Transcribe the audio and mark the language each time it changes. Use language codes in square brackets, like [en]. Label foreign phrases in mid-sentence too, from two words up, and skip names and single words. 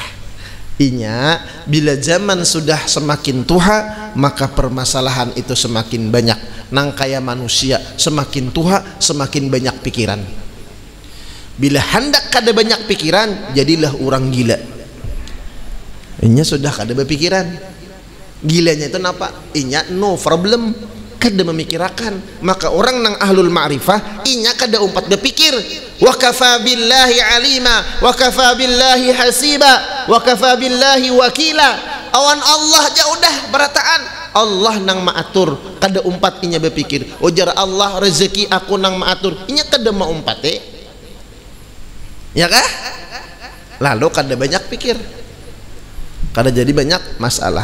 [bjn] Inya bila zaman sudah semakin tua maka permasalahan itu semakin banyak. Nang kaya manusia semakin tua semakin banyak pikiran. Bila hendak kada banyak pikiran jadilah orang gila. Inya sudah kada berpikiran. Gilanya itu napa? Inya [en] no problem, [bjn] kada memikirkan. Maka orang nang [ar] أهل المعرفة [bjn] inya kada umpat berpikir. [ar] وكفى بالله عليما وكفى بالله حسيبا وكفى بالله وكيلا. [bjn] Awan Allah jaudah berataan Allah nang maatur, kada umpat inya berpikir. Ujar Allah rezeki aku nang maatur, inya kada mau umpat ya kah? Lalu kada banyak pikir, kada jadi banyak masalah.